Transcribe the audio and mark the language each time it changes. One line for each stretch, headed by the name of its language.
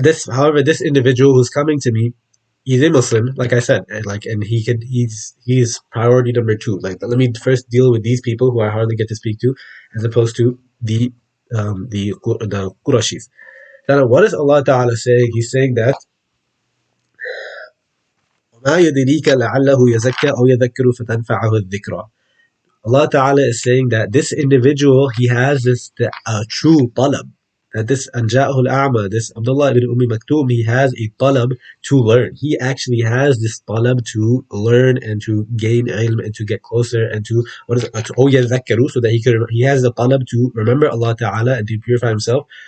English: However, this individual who's coming to me, he's a Muslim, like I said, and he's priority number two. Like, let me first deal with these people who I hardly get to speak to, as opposed to the Qurashis. Now, what is Allah Taala saying? He's saying that
Arabic: وَمَا يُدْرِيكَ لَعَلَّهُ يَزَكَّى أَوْ يَذَكَّرُ فَتَنْفَعَهُ الذِّكْرَى.
English: Allah Ta'ala is saying that this individual, he has this true talab. That this Anja'ul A'ma, this Abdullah ibn Maktoum, he has a talab to learn. He actually has this talab to learn and to gain ilm and to get closer and to, what is it, to yadhakkaru, so that he has the talab to remember Allah Ta'ala and to purify himself.